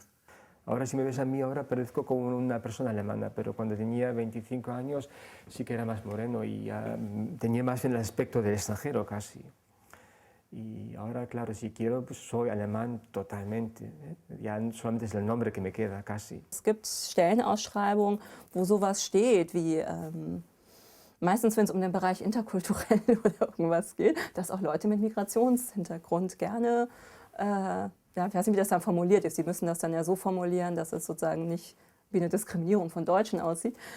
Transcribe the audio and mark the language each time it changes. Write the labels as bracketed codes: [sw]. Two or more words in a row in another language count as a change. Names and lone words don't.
[es] Ahora, si me ves a mí, ahora parezco como una persona alemana, pero cuando tenía 25 años sí que era más moreno y tenía más el aspecto del extranjero casi. Y ahora, claro, si quiero, pues soy alemán totalmente. Ya solamente es el nombre que me queda casi. [de] Es gibt Stellenausschreibungen, wo sowas steht wie, meistens wenn es um den Bereich interkulturell oder irgendwas geht, dass auch Leute mit Migrationshintergrund gerne, ja, ich weiß nicht, wie das dann formuliert ist. Sie müssen das dann ja so formulieren, dass es sozusagen nicht wie eine Diskriminierung von Deutschen aussieht.